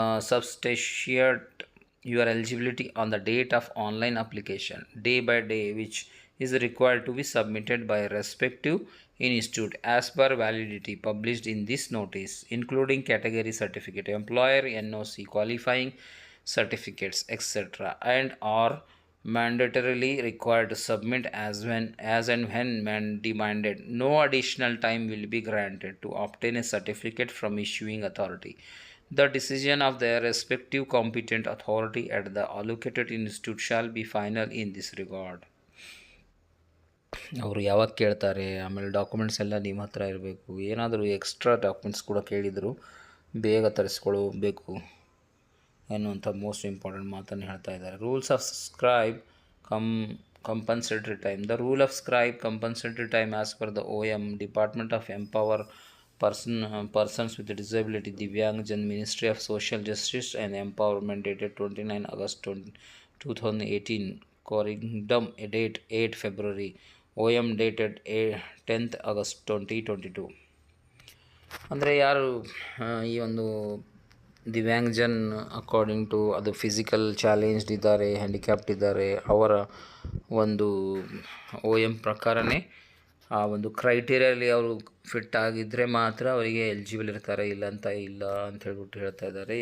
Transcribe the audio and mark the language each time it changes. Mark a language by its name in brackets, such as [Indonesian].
[English] substantiate your eligibility on the date of online application, day by day, which is required to be submitted by respective institute as per validity published in this notice, including category certificate, employer NOC, qualifying certificates, etc., and are mandatorily required to submit as and when demanded. No additional time will be granted to obtain a certificate from issuing authority. The decision of their respective competent authority at the allocated institute shall be final in this regard. [Kannada] ಅವರು ಯಾವಾಗ ಕೇಳ್ತಾರೆ, ಆಮೇಲೆ documents ಎಲ್ಲ ನಿಮ್ಮ ಹತ್ರ ಇರಬೇಕು. ಏನಾದರೂ extra documents ಕೂಡ ಕೇಳಿದರು ಬೇಗ ತರಿಸ್ಕೊಳ್ಬೇಕು ಎನ್ನುವಂಥ ಮೋಸ್ಟ್ ಇಂಪಾರ್ಟೆಂಟ್ ಮಾತನ್ನು ಹೇಳ್ತಾ ಇದ್ದಾರೆ. [English] Rules of scribe compensatory time. The rule of scribe compensatory time as per the OM, Department of Empower persons with disability, Divyangjan, Ministry of Social Justice and Empowerment, dated 29 August 2018, Corrigdum, date 8 February, OM dated 10th August 2022. [Kannada] ಅಂದರೆ ಯಾರು ಈ ಒಂದು ದಿವ್ಯಾಂಗಜನ್ according to ಅದು physical challenged ಇದ್ದಾರೆ, handicapped ಇದ್ದಾರೆ, ಅವರ ಒಂದು OM ಪ್ರಕಾರನೇ ಆ ಒಂದು ಕ್ರೈಟೀರಿಯಲ್ಲಿ ಅವರು ಫಿಟ್ ಆಗಿದ್ದರೆ ಮಾತ್ರ ಅವರಿಗೆ ಎಲಿಜಿಬಲ್ ಇರ್ತಾರೆ, ಇಲ್ಲ ಅಂತ ಹೇಳ್ಬಿಟ್ಟು ಹೇಳ್ತಾ ಇದ್ದಾರೆ.